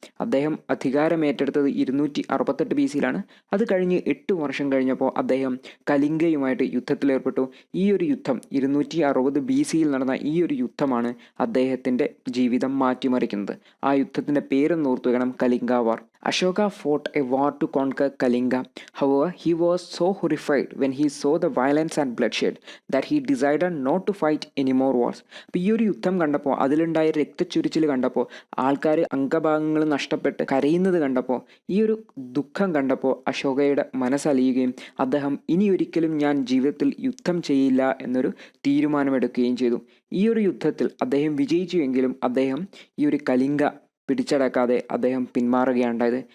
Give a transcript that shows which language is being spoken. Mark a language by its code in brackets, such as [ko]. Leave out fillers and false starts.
[ml] അദ്ദേഹം അധികാരമേറ്റെടുത്തത് 268 BCയിലാണ്. അത് കഴിഞ്ഞ് 8 വർഷം കഴിഞ്ഞപ്പോൾ അദ്ദേഹം കലിംഗയുമായിട്ട് യുദ്ധത്തിലേർപ്പെട്ടു. ഈ ഒരു യുദ്ധം 260 BCയിൽ നടന്ന ഈ ഒരു യുദ്ധമാണ് അദ്ദേഹത്തിൻ്റെ ജീവിതം മാറ്റിമറിക്കുന്നത്. ആ യുദ്ധത്തിൻ്റെ പേരെന്ന് ഓർത്തു വെക്കണം, കലിംഗ വാർ. [en] Ashoka fought a war to conquer Kalinga. However, he was so horrified when he saw the violence and bloodshed that he decided not to fight any more wars. [ml] അപ്പോൾ ഈ ഒരു യുദ്ധം കണ്ടപ്പോൾ, അതിലുണ്ടായ രക്തച്ചൊരിച്ചിൽ കണ്ടപ്പോൾ, ആൾക്കാർ അംഗഭാഗങ്ങൾ നഷ്ടപ്പെട്ട് കരയുന്നത് കണ്ടപ്പോൾ, ഈ ഒരു ദുഃഖം കണ്ടപ്പോൾ അശോകയുടെ മനസ്സലിയുകയും അദ്ദേഹം ഇനിയൊരിക്കലും ഞാൻ ജീവിതത്തിൽ യുദ്ധം ചെയ്യില്ല എന്നൊരു തീരുമാനമെടുക്കുകയും ചെയ്തു. ഈ ഒരു യുദ്ധത്തിൽ അദ്ദേഹം വിജയിച്ചുവെങ്കിലും അദ്ദേഹം ഈ ഒരു കലിംഗ പിടിച്ചടക്കാതെ അദ്ദേഹം പിന്മാറുകയുണ്ടായത്.